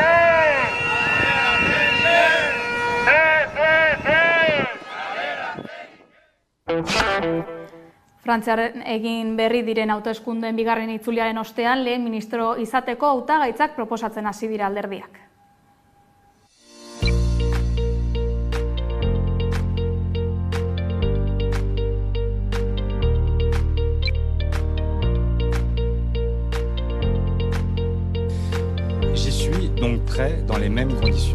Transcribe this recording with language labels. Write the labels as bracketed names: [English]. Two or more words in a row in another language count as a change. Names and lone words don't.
[Basque] Frantziaren egin berri diren hauteskundeen bigarren itzuliaren ostean lehen ministro izateko hautagaitzak proposatzen hasi dira alderdiak. [French] Je suis donc prêt dans les mêmes conditions.